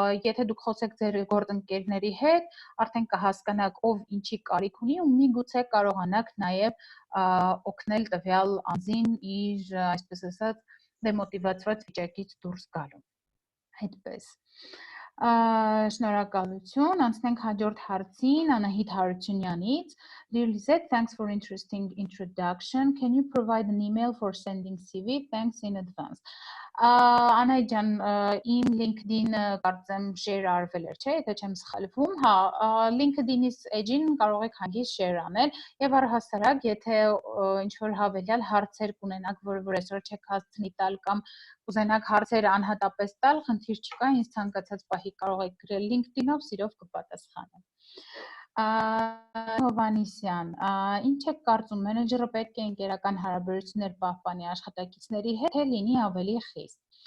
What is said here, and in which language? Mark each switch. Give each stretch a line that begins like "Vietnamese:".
Armenian: եթե դուք խոսեք ձեր գործընկերների հետ, արդեն կհասկանաք ով ինչի կարիք ունի ու միգուցե կարողանաք նաև օգնել տվյալ անձին իր, այսպես ասած, դեմոտիվացված վիճակից դուրս գալու։ Այդպես։ Շնորհակալություն, անցնենք հաջորդ հարցին, Անահիտ Հարությունյանից.
English: Dear Lisette, thanks for interesting introduction. Can you provide an email for sending CV? Thanks in advance.
Armenian: Անահիտ ջան, իմ LinkedIn-ը կարծեմ share արվել էր, չէ՞, եթե չեմ սխալվում։ Հա, LinkedIn-ից edge-ին կարող եք հանգիստ share անել եւ առհասարակ, եթե ինչ որ հավելյալ հարցեր կունենաք, որ այսօր չեք հասցնի տալ կամ կուզենաք հարցեր անհատապես տալ, խնդիր չկա, ինձ ցանկացած պահի կարող եք գրել LinkedIn-ով, սիրով կպատասխանեմ։ Հովանիսյան, ինչ եք կարծում, մենեջերը պետք է ընկերական հարաբերություններ պահպանի աշխատակիցների հետ, թե լինի ավելի խիստ։